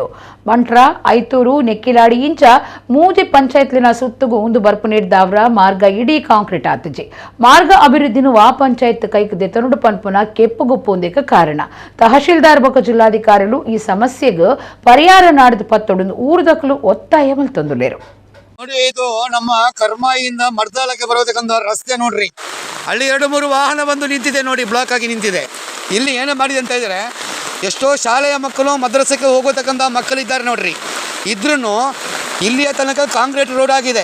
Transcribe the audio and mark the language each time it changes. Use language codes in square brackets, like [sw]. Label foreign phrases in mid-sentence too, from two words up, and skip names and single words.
[tcy] ಮಂಟ್ರ, ಐತೂರು, ನೆಕ್ಕಿಲಾಡಿ ಇಂಚ ಮೂಜಿ ಪಂಚಾಯತ್ಲಿನ ಸುತ್ತುಗು ಉಂದು ಬರ್ಪು ನೀಡಿದಾವ್ರ ಮಾರ್ಗ ಇಡೀ ಕಾಂಕ್ರೀಟ್ ಆತಜಿ. ಮಾರ್ಗ ಅಭಿವೃದ್ಧಿನು ಆ ಪಂಚಾಯತ್ ಕೈಕ್ ದೆತನುಡು ಪನ್ಪುನ ಕೆಪ್ಪುಗುಪ್ಪು ಒಂದೇಕ ಕಾರಣ. ತಹಶೀಲ್ದಾರ್ ಬೊಕ ಜಿಲ್ಲಾಧಿಕಾರಿಗಳು ಈ ಸಮಸ್ಯೆಗೆ ಪರಿಹಾರ ನಾಡಿದ ಪತ್ತೊಡು ಊರ್ದಕಲು ಒತ್ತಾಯ ಮಲ್ತೊಂದುಲೇರು. [kn] ನೋಡಿ, ಇದು ನಮ್ಮ ಕರ್ಮಾಯಿಯಿಂದ ಮರ್ದಾಳಕ್ಕೆ ಬರೋದಕ್ಕಂತ ರಸ್ತೆ ನೋಡ್ರಿ. ಅಲ್ಲಿ 2-3 ವಾಹನ ಬಂದು ನಿಂತಿದೆ ನೋಡಿ, ಬ್ಲಾಕ್ ಆಗಿ ನಿಂತಿದೆ. ಇಲ್ಲಿ ಏನು ಮಾಡಿದೆ ಅಂತ ಇದ್ರೆ, ಎಷ್ಟೋ ಶಾಲೆಯ ಮಕ್ಕಳು ಮದ್ರಸಕ್ಕೆ ಹೋಗೋತಕ್ಕಂಥ ಮಕ್ಕಳಿದ್ದಾರೆ ನೋಡ್ರಿ. ಇದ್ರೂ ಇಲ್ಲಿಯ ತನಕ [en] concrete road [kn] ಆಗಿದೆ.